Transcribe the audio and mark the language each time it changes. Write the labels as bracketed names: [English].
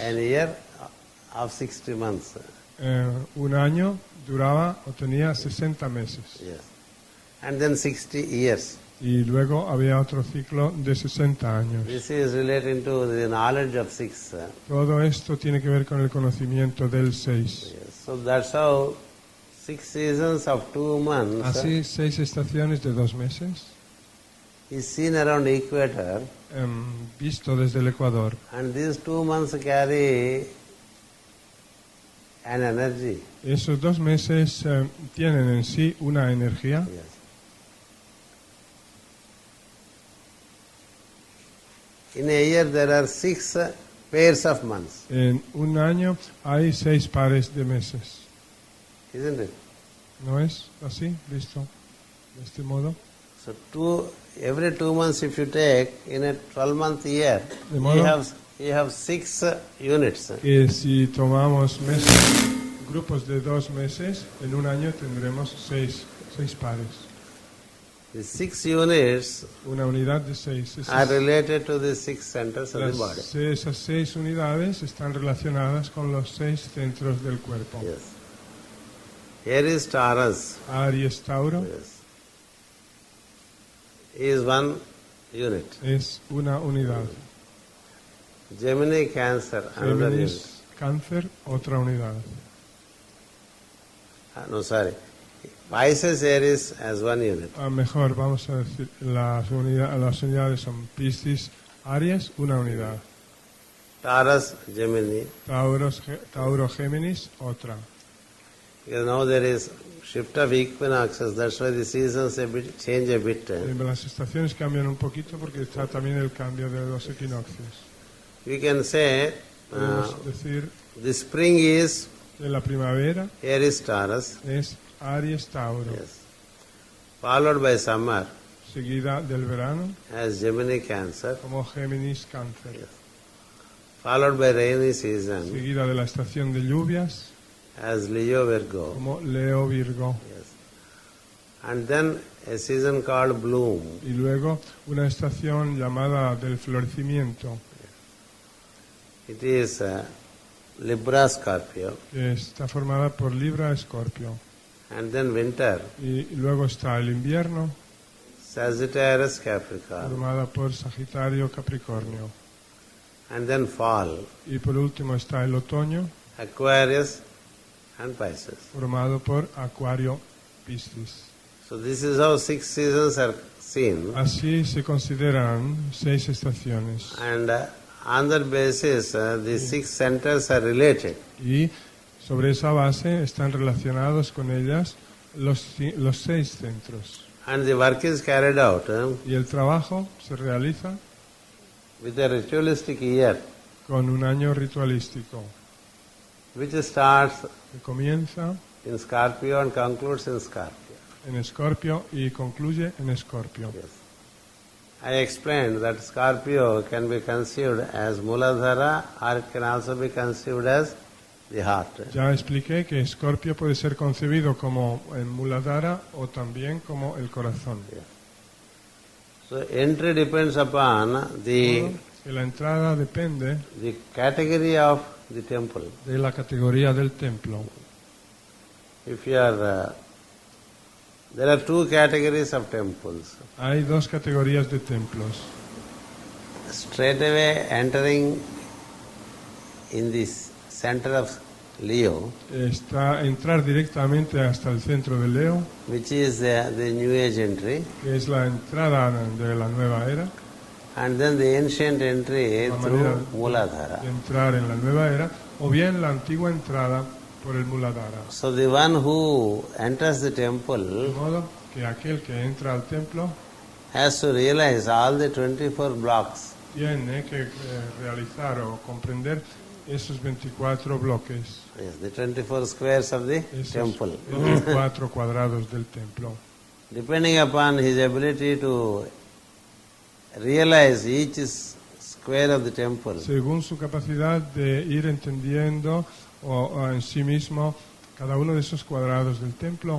[English] an year of 60 months. [Spanish] Un año duraba o tenía 60 meses. [English] Yes. And then 60 years. [Spanish] y luego había otro ciclo de 60 años. [English] This is relating to the knowledge of 6. [Spanish] Todo esto tiene que ver con el conocimiento del 6. [English] Yes. So that's how 6 seasons of 2 months [Spanish] Así, 6 estaciones de 2 meses, [English] is seen around equator, [Spanish] visto desde el Ecuador. [English] and these 2 months carry an energy. [Spanish] Esos 2 meses tienen en sí una energía. [English] Yes. In a year there are 6 pairs of months, [Spanish] En un año hay 6 pares de meses. [English] isn't it? [Spanish] ¿No es así, visto de este modo? [English] So every 2 months if you take, in a 12-month year, [Spanish] De modo [English] you have 6 units. [Spanish] que si tomamos meses, grupos de 2 meses, en un año tendremos 6 pares. [English] The 6 units [Spanish] Una unidad de 6. [English] are related to the 6 centers of the body. [Spanish] Esas 6 unidades están relacionadas con los 6 centros del cuerpo. [English] Yes. Here is Taurus. [Spanish] Aries, Tauro, [English] Yes. Is 1 unit. [Spanish] es una unidad. [English] Gemini, Cancer, another unit. [Spanish] Géminis, Cáncer, otra unidad. [English] No, sorry. Pisces, Aries as 1 unit. [Spanish] Mejor, vamos a decir, las unidades son Piscis, Aries, una unidad. [English] Taurus, Gemini. [Spanish] Tauro, Géminis, otra. [English] Because now there is shift of equinoxes, that's why the seasons change a bit. [Spanish] Las estaciones cambian un poquito porque está también el cambio de los equinoccios. [English] You can say [Spanish] Podemos decir [English] the spring is [Spanish] que la primavera [English] Aries, Taurus, [Spanish] es Aries, Tauro, [English] yes, followed by summer [Spanish] seguida del verano [English] as Gemini, Cancer, [Spanish] como Géminis, Cáncer, [English] yes, followed by rainy season [Spanish] seguida de la estación de lluvias [English] as Leo, Virgo, [Spanish] como Leo, Virgo, [English] yes, and then a season called bloom. [Spanish] y luego una estación llamada del florecimiento, [English] It is Libra, Scorpio, [Spanish] que está formada por Libra, Escorpio, [English] and then winter, [Spanish] y luego está el invierno [English] Sagittarius, Capricorn, [Spanish] formada por Sagitario, Capricornio, [English] and then fall, [Spanish] y por último está el otoño [English] Aquarius and Pisces. [Spanish] formado por Acuario, Piscis. [English] So this is how 6 seasons are seen, [Spanish] Así se consideran 6 estaciones [English] and on that basis the 6 centers are related. [Spanish] y sobre esa base están relacionados con ellas los 6 centros. [English] And the work is carried out [Spanish] Y el trabajo se realiza [English] with a ritualistic year, [Spanish] con un año ritualístico [English] which starts [Spanish] que comienza [English] in Scorpio and concludes in Scorpio. [Spanish] en Escorpio y concluye en Escorpio. [English] Yes. I explained that Scorpio can be conceived as Muladhara or it can also be conceived as the heart. [Spanish] Ya expliqué que Escorpio puede ser concebido como el Muladhara o también como el corazón. [English] So entry depends upon [Spanish] Que la entrada depende [English] the category of the temple. [Spanish] de la categoría del templo. [English] If you are, there are 2 categories of temples. [Spanish] Hay 2 categorías de templos. [English] Straight away entering in this center of Leo, [Spanish] Está entrar directamente hasta el centro de Leo, [English] which is the New Age entry, [Spanish] que es la entrada de la nueva era, [English] and then the ancient entry [Spanish] la [English] through [Spanish] manera [English] Muladhara. [Spanish] de entrar en la nueva era, o bien la antigua entrada por el Muladhara. [English] So the one who enters the [Spanish] De [English] temple [Spanish] modo que aquel que entra al templo [English] has to realize all the 24 blocks. [Spanish] tiene que realizar o comprender esos 24 bloques, [English] Yes, the 24 squares of the [Spanish] esos [English] temple. [Spanish] 24 cuadrados del templo. [English] Depending upon his ability to realize each square of the temple, [Spanish] Según su capacidad de ir entendiendo o en sí mismo cada uno de esos cuadrados del templo,